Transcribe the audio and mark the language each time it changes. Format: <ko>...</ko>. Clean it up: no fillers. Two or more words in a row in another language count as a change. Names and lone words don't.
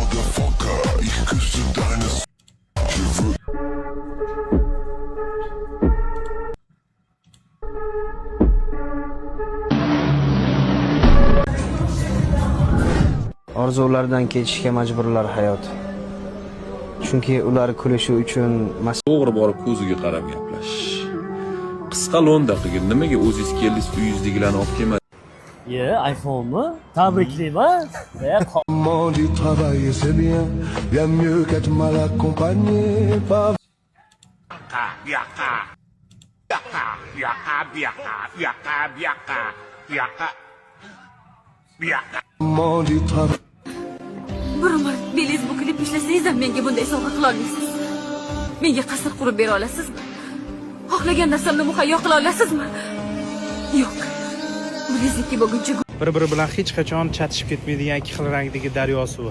<uz>Orzulardan kechishga majburlar hayot. Chunki ular kulishi uchun to'g'ri borib ko'ziga qarab gaplash. Qisqa lo'nda qilgin, nimaga o'zingiz keldingiz, uyingizdagilarni olib kelmadingiz? iPhone'mi? Tabriklayman.</uz> <fr>Maman du travail et c'est bien, bien mieux qu'être mal accompagné par... Maman du travail...</fr> <uz>Biror belingiz bukilib ishlasangiz ham menga bunday sovg'a qila olmaysiz. Menga qasr qurib bera olasizmi? Xohlagan narsamni muhayyo qila olasizmi? Yo'q. Bilingizniki bo'lguncha Bir-biri bilan hech qachon chatishib ketmaydigan ikki xil rangdagi daryo suvi.</uz>